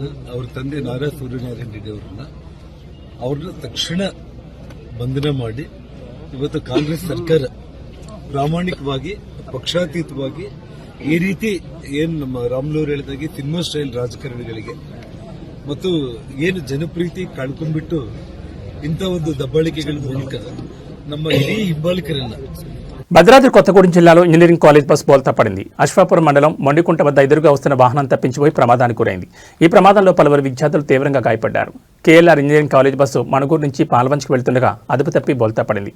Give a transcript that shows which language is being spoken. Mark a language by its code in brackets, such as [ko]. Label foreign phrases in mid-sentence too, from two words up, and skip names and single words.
[kn] ಅವ್ರ ತಂದೆ ನಾರಾ ಸೂರ್ಯನಾರಾಯಣ ರೆಡ್ಡಿ ಅವ್ರನ್ನ ತಕ್ಷಣ ಬಂಧನ ಮಾಡಿ ಇವತ್ತು ಕಾಂಗ್ರೆಸ್ ಸರ್ಕಾರ ಪ್ರಾಮಾಣಿಕವಾಗಿ ಪಕ್ಷಾತೀತವಾಗಿ ಈ ರೀತಿ ಏನು ನಮ್ಮ ರಾಮ್ಲೂರ್ ಹೇಳಿದಾಗೆ [en] cinema style [kn] ರಾಜಕಾರಣಿಗಳಿಗೆ ಮತ್ತು ಏನು ಜನಪ್ರೀತಿ ಕಳ್ಕೊಂಡ್ಬಿಟ್ಟು ಇಂಥ ಒಂದು ದಬ್ಬಾಳಿಕೆಗಳ ಮೂಲಕ ನಮ್ಮ ಇಡೀ ಹಿಂಬಾಲಕರನ್ನ. [te] భద్రాద్రి కొత్తగూడెం జిల్లాలో [en] engineering college bus [te] బోల్తా పడింది. అశ్వాపురం మండలం మొండికుంట వద్ద ఎదురుగా వస్తున్న వాహనం తప్పించిపోయి ప్రమాదానికి గురైంది. ఈ ప్రమాదంలో పలువురు విద్యార్థులు తీవ్రంగా గాయపడ్డారు. కేఎల్ఆర్ [en] engineering college bus [te] మణుగూరు నుంచి పాల్వంచ్కి వెళ్తుండగా అదుపు తప్పి బోల్తా పడింది.